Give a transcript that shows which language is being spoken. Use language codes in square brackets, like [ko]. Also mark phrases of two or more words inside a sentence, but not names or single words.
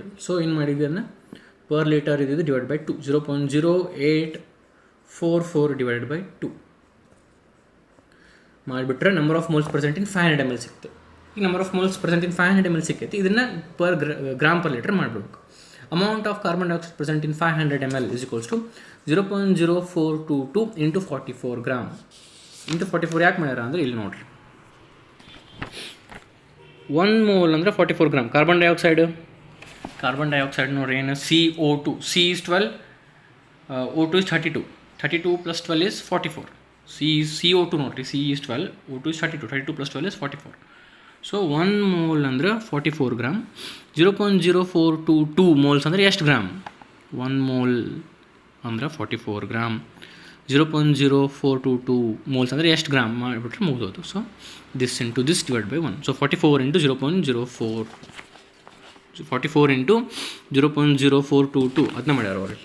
[en] ಸೊ [kn] ಏನು ಮಾಡಿದ್ವಿ ಅದನ್ನು [en] per liter ಇದ್ದಿದ್ದು divide by 2, 0.0844 divide by 2 ಮಾಡಿಬಿಟ್ರೆ number of moles present in 500 ml ಸಿಕ್ತು. ಈ number of moles present in 500 ml [kn] ಸಿಕ್ಕೈತಿ, ಇದನ್ನು [en] per gram per liter ಮಾಡಬೇಕು. amount of carbon dioxide present in 500 ml is equals to 0.0422 into 44 ಗ್ರಾಮ್. [kn] ಇಂಟು 44 ಯಾಕೆ ಮಾಡ್ಯಾರ ಅಂದರೆ ಇಲ್ಲಿ ನೋಡಿರಿ, 1 ಮೋಲ್ ಅಂದರೆ 44 ಗ್ರಾಮ್. [en] carbon dioxide [kn] ನೋಡ್ರಿ ಏನು [en] CO2, C is 12, O2 is 32 plus 12 is 44. CO2 ನೋಡ್ರಿ, C is 12, O2 is 32 plus 12 is 44. [kn] ಸೊ 1 ಮೋಲ್ ಅಂದ್ರೆ 44 ಗ್ರಾಮ್. 0.0422 ಮೋಲ್ಸ್ ಅಂದರೆ ಎಷ್ಟು ಗ್ರಾಮ್? 1 ಮೋಲ್ ಅಂದರೆ 44 ಗ್ರಾಮ್. 0.0422 ಮೋಲ್ಸ್ ಅಂದರೆ ಎಷ್ಟು ಗ್ರಾಮ್ ಮಾಡಿಬಿಟ್ರೆ ಮುಗಿದೋದು. [en] so this into this divide by 1. so 44 into 0.0422 [kn] ಅದನ್ನ ಮಾಡ್ಯಾರ ಅವ್ರಿಗೆ.